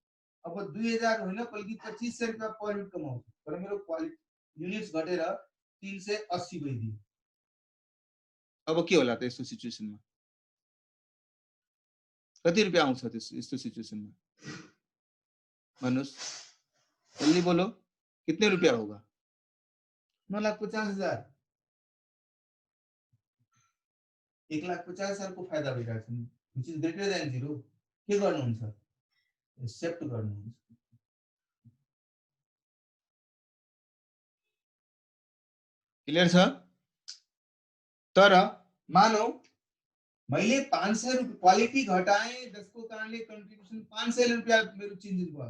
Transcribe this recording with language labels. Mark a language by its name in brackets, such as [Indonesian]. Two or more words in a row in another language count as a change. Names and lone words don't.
[Nepali] अब 2000 होइन बल्कि 2500 रुपैयाँ [English] per unit [Nepali] कमाउँछु, तर मेरो [English] quality units [Nepali] घटेर 380 भइदियो। अब के होला त यस्तो सिचुएसनमा? कति रुपैयाँ आउँछ यस्तो सिचुएसनमा भन्नुस्? [Hindi] जल्दी बोलो, कितने रुपया होगा? [Nepali] 9,50,000। 1,50,000 को फाइदा भइरहेको छ नि, [English] which is greater than 0। [Nepali] के गर्नुहुन्छ? एक्सेप्ट गर्नुहुन्छ। क्लियर छ? तर मानौ मैले 500 रुपैयाँ क्वालिटी घटाएँ, जसको कारणले कन्ट्रिब्युसन 500 रुपैयाँ मेरो चेन्जेस भयो।